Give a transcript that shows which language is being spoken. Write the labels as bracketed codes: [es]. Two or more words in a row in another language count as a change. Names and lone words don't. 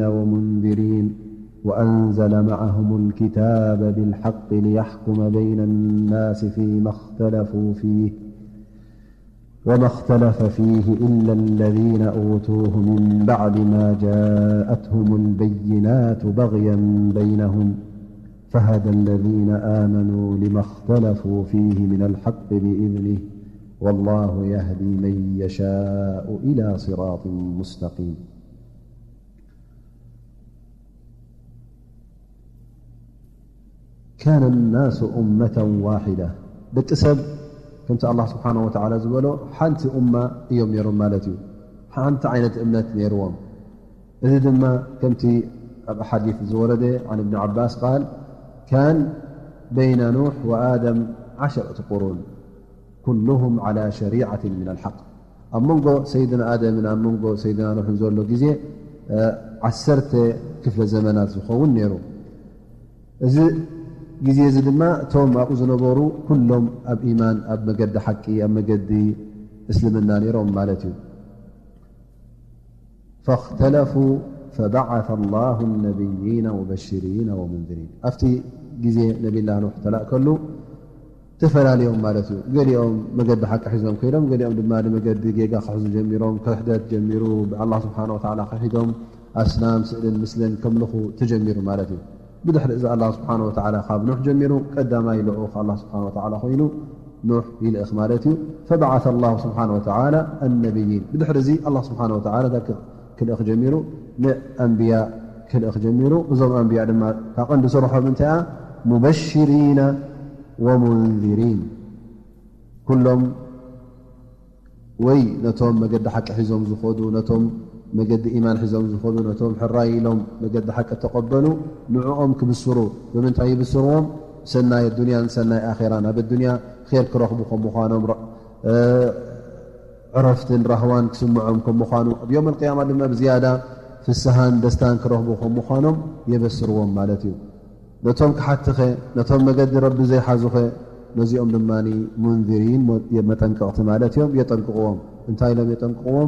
[ar] ومنذرين وأنزل معهم الكتاب بالحق ليحكم بين الناس فيما اختلفوا فيه وما اختلف فيه إلا الذين أوتوه من بعد ما جاءتهم البينات بغيا بينهم فهدى الذين آمنوا لما اختلفوا فيه من الحق بإذنه والله يهدي من يشاء إلى صراط مستقيم. كان الناس أمة واحدة [ti] ደቂ ሰብ ከምቲ [ar] الله سبحانه وتعالى [ti] ዝበሎ ሓንቲ أمة እዮም ነሮም ማለት እዩ ሓንቲ ዓይነት እምነት ነይርዎም እዚ ድማ ከምቲ ኣብ أحاديث ዝወረደ [ar] عن ابن عباس قال كان بين نوح وآدم 10 قرون كلهم على شريعة من الحق [ti] ኣብ መንጎ [ar] سيدنا آدم [ti] ኣብ መንጎ [ar] سيدنا نوح [ti] ዘሎ ግዜ 10 ክፍለ ዘመናት ዝኸውን ነይሩ እዚ ግዜ እዚ ድማ እቶም ኣብኡ ዝነበሩ ኩሎም ኣብ ኢማን ኣብ መገዲ ሓቂ ኣብ መገዲ እስልምና ነይሮም ማለት እዩ [ar] فاختلفوا فبعث الله النبيين مبشرين ومنذرين [ti] ኣብቲ ግዜ ነቢ الله ኑሕ ተላእከሉ ተፈላለዮም ማለት እዩ ገሊኦም መገዲ ሓቂ ሒዞም ከይዶም ገሊኦም ድማ መገዲ ጌጋ ክሕዙ ጀሚሮም ክሕደት ጀሚሩ [ar] بالله سبحانه وتعالى [ti] ክሒዶም ኣስናም ስእልን ምስልን ከምልኹ ተጀሚሩ ማለት እዩ ብድሕሪ እዚ [ar] الله سبحانه وتعالى [ti] ካብ ኑሕ ጀሚሩ ቀዳማይ ልኡኽ [ar] الله سبحانه وتعالى [ti] ኮይኑ ኑሕ ይልእኽ ማለት እዩ [ar] فبعث الله سبحانه وتعالى النبيين [ti] ብድሕሪ እዚ [ar] الله سبحانه وتعالى [ti] ክልእኽ ጀሚሩ ንአንብያ ክልእኽ ጀሚሩ እዞም ኣንብያ ድማ ካብ ቀንዲ ስርሖም እንታይ [ar] مبشرين ومنذرين كلهم [ti] ወይ ነቶም መገዲ ሓቂ ሒዞም ዝኸዱ ነቶም መገዲ ኢማን ሒዞም ዝኸዱ ነቶም ሕራይ ኢሎም መገዲ ሓቂ ተቐበሉ ንዕኦም ክብስሩ ብምንታይ ይብስርዎም ሰናይ ዱንያን ሰናይ ኣኼራን ኣብ ዱንያ ኼር ክረኽቡ ከም ምዃኖም ዕረፍትን ራህዋን ክስምዖም ከም ምዃኑ ኣብ [ar] يوم القيامة [ti] ድማ ብዝያዳ ፍስሃን ደስታን ክረኽቡ ከም ምዃኖም የበስርዎም ማለት እዩ ነቶም ክሓትኸ ነቶም መገዲ ረቢ ዘይሓዙኸ ነዚኦም ድማ ሙንذሪን መጠንቀቕቲ ማለት እዮም የጠንቅቕዎም እንታይ ኢሎም የጠንቅቕዎም